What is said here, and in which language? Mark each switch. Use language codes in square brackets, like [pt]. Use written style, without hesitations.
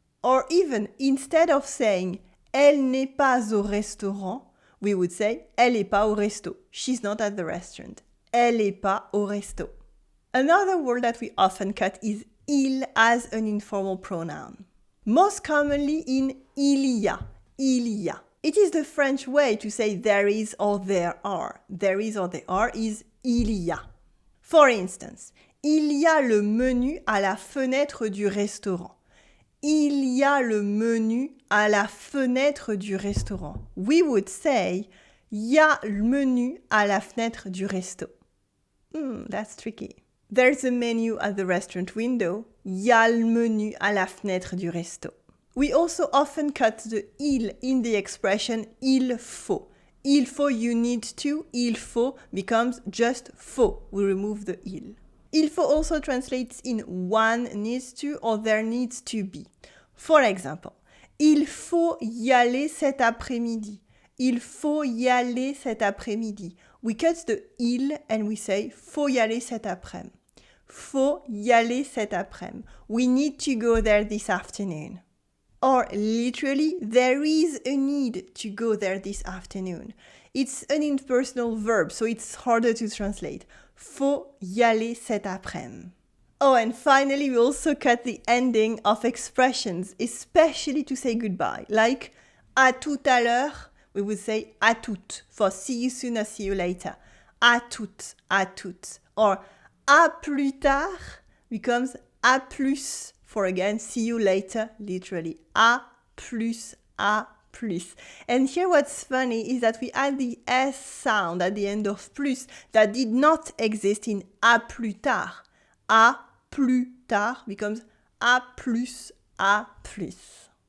[en] Or even instead of saying [fr] elle n'est pas au restaurant, [en] we would say [fr] elle est pas au resto. [en] She's not at the restaurant. [fr] Elle est pas au resto. [en] Another word that we often cut is il as an informal pronoun. Most commonly in [fr] il y a, il y a. [en] It is the French way to say there is or there are. There is or there are is il y a. For instance, [fr] il y a le menu à la fenêtre du restaurant. Il y a le menu à la fenêtre du restaurant. [en] We would say [fr] y a le menu à la fenêtre du resto. [en] That's tricky. There's a menu at the restaurant window. [fr] Y a le menu à la fenêtre du resto. [en] We also often cut the il in the expression il faut. Il faut, you need to. Il faut becomes just faut. We remove the il. Il faut also translates in one needs to or there needs to be. For example, [fr] il faut y aller cet après-midi. Il faut y aller cet après-midi. [en] We cut the il and we say [fr] faut y aller cet après-midi. Faut y aller cet après-midi. [en] We need to go there this afternoon. Or literally, there is a need to go there this afternoon. It's an impersonal verb, so it's harder to translate. [fr] Faut y aller cet après-midi. [en] Oh, and finally, we also cut the ending of expressions, especially to say goodbye. Like, à tout à l'heure, we would say à toutes for see you soon or see you later. [fr] À toutes, à toutes. [en] Or, à plus tard becomes à plus. For again, see you later, literally. A plus, A plus. And here what's funny is that we add the S sound at the end of plus that did not exist in A plus tard. A plus tard becomes A plus, A plus.